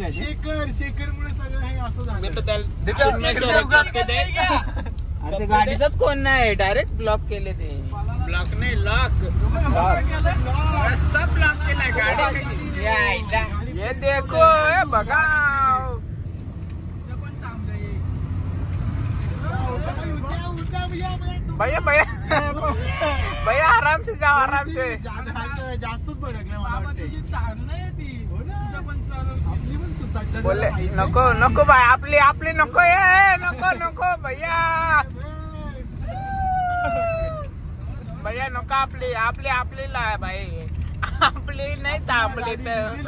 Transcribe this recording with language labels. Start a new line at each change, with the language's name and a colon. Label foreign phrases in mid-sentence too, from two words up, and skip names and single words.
Marathi: शेखर मुळे सगळं हे असं झालं. गाडीचाच कोण नाही, डायरेक्ट ब्लॉक केले ते. ब्लॉक नाही, लॉक. रस्ता ब्लॉक केलाय गाडी.
Hindi: ये देखो बघा. भैया भैया भैया आराम से जाओ, आराम से.
Marathi: जास्तच भडकलं मला बोले नको नको भाई, आपली आपली नको ये, नको नको भैया भैया नको. आपली आपली आपली ला भाई, आपली नाही थांबली तर.